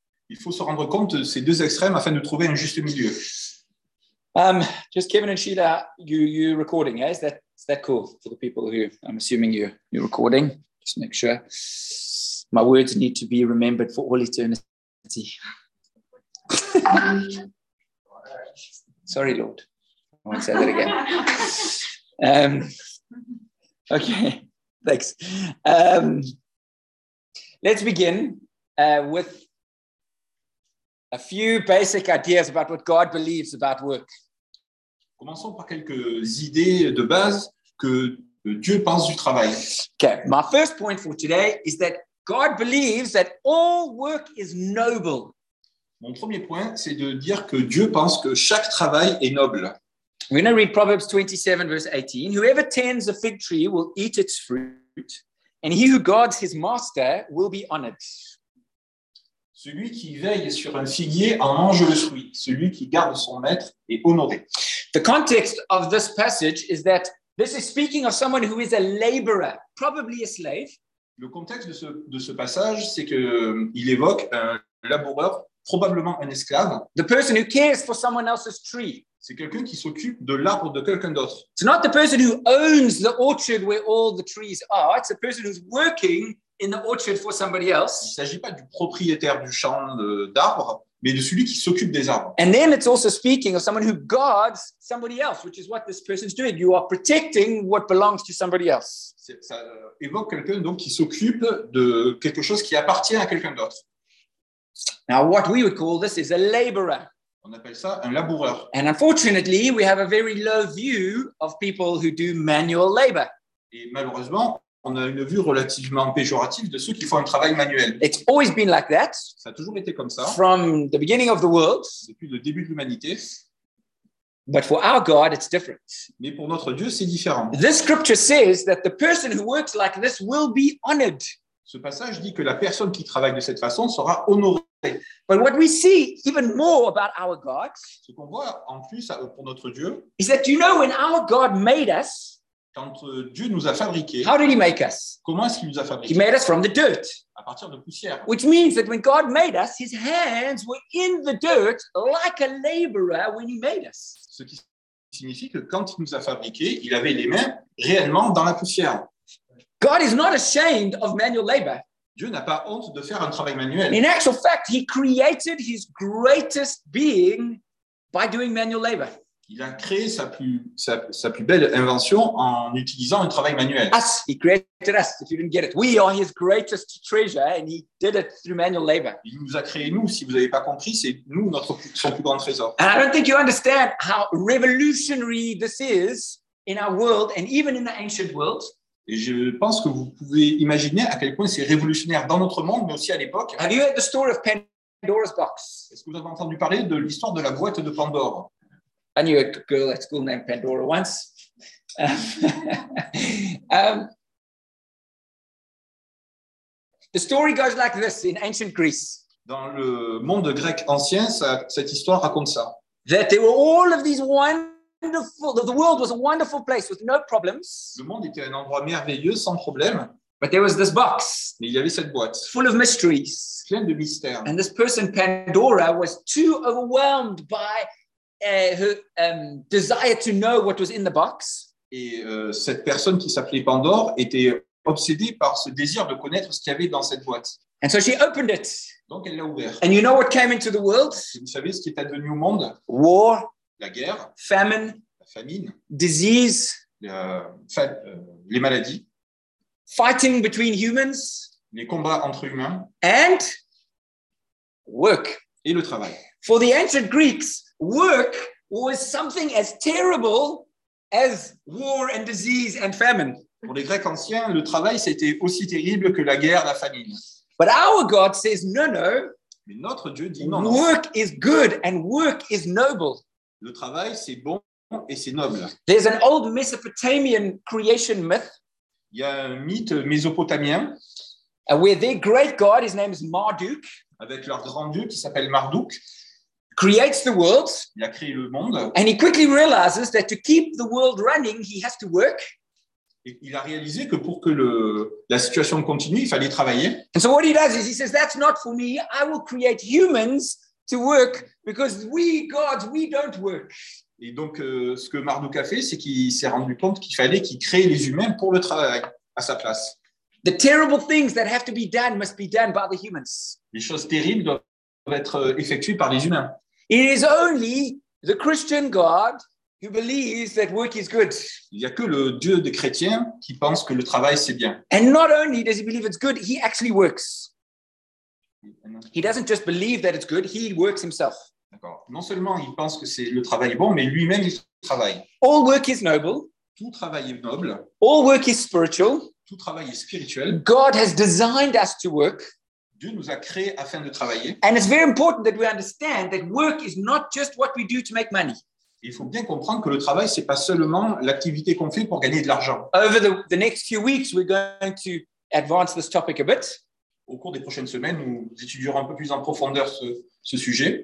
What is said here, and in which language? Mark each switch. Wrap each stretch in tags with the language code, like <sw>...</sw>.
<fr>Il faut se rendre compte de ces deux extrêmes afin de trouver un juste milieu.</fr> <en>Just Kevin and Sheila, you recording, eh? Is that cool for the people who, I'm assuming you're recording. Just make sure. My words need to be remembered for all eternity. Sorry, Lord. I won't say that again. Okay, thanks. Let's begin with a few basic ideas about what God believes about work.</en> <fr>Commençons par quelques idées de base que Dieu pense du travail.</fr> <en>Okay, my first point for today is that God believes that all work is noble.</en> <fr>Mon premier point, c'est de dire que Dieu pense que chaque travail est noble.</fr> <en>We're going to read Proverbs 27, verse 18. Whoever tends a fig tree will eat its fruit, and he who guards his master will be honored.</en> <fr>Celui qui veille sur un figuier en mange le fruit. Celui qui garde son maître est honoré.</fr> <en>The context of this passage is that this is speaking of someone who is a laborer, probably a slave.</en> <fr>Le contexte de ce passage, c'est qu'il évoque un laboureur, probablement un esclave.</fr> <en>The person who cares for someone else's tree.</en> <fr>C'est quelqu'un qui s'occupe de l'arbre de quelqu'un d'autre.</fr> <en>It's not the person who owns the orchard where all the trees are. It's the person who's working in the orchard for somebody else.</en> <fr>Il ne s'agit pas du propriétaire du champ d'arbres, mais de celui qui s'occupe des arbres.</fr> <en>And then it's also speaking of someone who guards somebody else, which is what this person's doing. You are protecting what belongs to somebody else.</en> <fr>Ça évoque quelqu'un donc qui s'occupe de quelque chose qui appartient à quelqu'un d'autre.</fr> <en>Now what we would call this is a laborer.</en> <fr>On appelle ça un laboureur.</fr> <en>And unfortunately, we have a very low view of people who do manual labor.</en> <fr>Et malheureusement, on a une vue relativement péjorative de ceux qui font un travail manuel.</fr> <en>It's always been like that.</en> <fr>Ça a toujours été comme ça.</fr> <en>From the beginning of the world.</en> <fr>Depuis le début de l'humanité.</fr> <en>But for our God, it's different.</en> <fr>Mais pour notre Dieu, c'est différent.</fr> <en>This scripture says that the person who works like this will be honored.</en> <fr>Ce passage dit que la personne qui travaille de cette façon sera honorée.</fr> <en>But what we see even more about our God,</en> <fr>ce qu'on voit en plus pour notre Dieu,</fr> <en>is that, you know, when our God made us,</en> <fr>quand Dieu nous a fabriqués,</fr> <en>how did he make us?</en> <fr>Comment est-ce qu'il nous a fabriqués?</fr> <en>He made us from the dirt.</en> <fr>À partir de poussière.</fr> <en>Which means that when God made us, his hands were in the dirt like a laborer when he made us.</en> <fr>Ce qui signifie que quand il nous a fabriqués, il avait les mains réellement dans la poussière.</fr> <en>God is not ashamed of manual labor.</en> <fr>Dieu n'a pas honte de faire un travail manuel.</fr> <en>In actual fact, he created his greatest being by doing manual labor.</en> <fr>Il a créé sa plus belle invention en utilisant un travail manuel.</fr> <en>Us, he created us, if you didn't get it. We are his greatest treasure and he did it through manual labor.</en> <fr>Il nous a créé nous, si vous n'avez pas compris, c'est nous notre son plus grand trésor.</fr> <en>And I don't think you understand how revolutionary this is in our world and even in the ancient world.</en> <fr>Et je pense que vous pouvez imaginer à quel point c'est révolutionnaire dans notre monde, mais aussi à l'époque.</fr> <en>Have you heard the story of Pandora's box?</en> <fr>Est-ce que vous avez entendu parler de l'histoire de la boîte de Pandore?</fr> <en>I knew a girl at school named Pandora once. The story goes like this in ancient Greece.</en> <fr>Dans le monde grec ancien, cette histoire raconte ça.</fr> <en>That there were all of these wonderful, the world was a wonderful place with no problems.</en> <fr>Le monde était un endroit merveilleux sans problème.</fr> <en>But there was this box.</en> <fr>Mais il y avait cette boîte.</fr> <en>Full of mysteries.</en> <fr>Plein de mystères.</fr> <en>And this person Pandora was too overwhelmed by her desire to know what was in the box.</en> <fr>Et cette personne qui s'appelait Pandore était obsédée par ce désir de connaître ce qu'il y avait dans cette boîte.</fr> <en>And so she opened it.</en> <fr>Donc elle l'a ouvert.</fr> <en>And you know what came into the world?</en> <fr>Vous savez ce qui est advenu au monde?</fr> <en>War.</en> <fr>La guerre,</fr> <en>famine,</en> <fr>la famine,</fr> <en>disease,</en> <fr>les maladies,</fr> <en>fighting between humans,</en> <fr>les combats entre humains,</fr> <en>and work,</en> <fr>et le travail.</fr> <en>For the ancient Greeks, work was something as terrible as war and disease and famine.</en> <fr>Pour les Grecs anciens, le travail c'était aussi terrible que la guerre, la famine.</fr> <en>But our God says no, no.</en> <fr>Mais notre Dieu dit non.</fr> <en>Work is good and work is noble.</en> <fr>Le travail, c'est bon et c'est noble.</fr> <en>There's an old Mesopotamian creation myth.</en> <fr>Il y a un mythe mésopotamien.</fr> <en>Where their great god, his name is Marduk.</en> <fr>Avec leur grand dieu qui s'appelle Marduk.</fr> <en>Creates the world.</en> <fr>Il a créé le monde.</fr> <en>And he quickly realizes that to keep the world running, he has to work.</en> <fr>Et il a réalisé que pour que la situation continue, il fallait travailler.</fr> <en>And so what he does is he says, that's not for me. I will create humans to work because we gods we don't work.</en> <fr>Et donc ce que Marduk a fait, c'est qu'il s'est rendu compte qu'il fallait qu'il crée les humains pour le travail à sa place.</fr> <en>The terrible things that have to be done must be done by the humans.</en> <fr>Les choses terribles doivent être effectuées par les humains.</fr> <en>It is only the Christian God who believes that work is good.</en> <fr>Il y a que le Dieu des chrétiens qui pense que le travail c'est bien.</fr> <en>And not only does he believe it's good, he actually works. He doesn't just believe that it's good, he works himself.</en> <fr>D'accord. Non seulement il pense que c'est le travail bon, mais lui-même il travaille.</fr> <en>All work is noble.</en> <fr>Tout travail est noble.</fr> <en>All work is spiritual.</en> <fr>Tout travail est spirituel.</fr> <en>God has designed us to work.</en> <fr>Dieu nous a créés afin de travailler.</fr> <en>And it's very important that we understand that work is not just what we do to make money.</en> <fr>Il faut bien comprendre que le travail c'est pas seulement l'activité qu'on fait pour gagner de l'argent.</fr> <en>Over the next few weeks we're going to advance this topic a bit.</en> <fr>Au cours des prochaines semaines, nous étudierons un peu plus en profondeur ce sujet.</fr>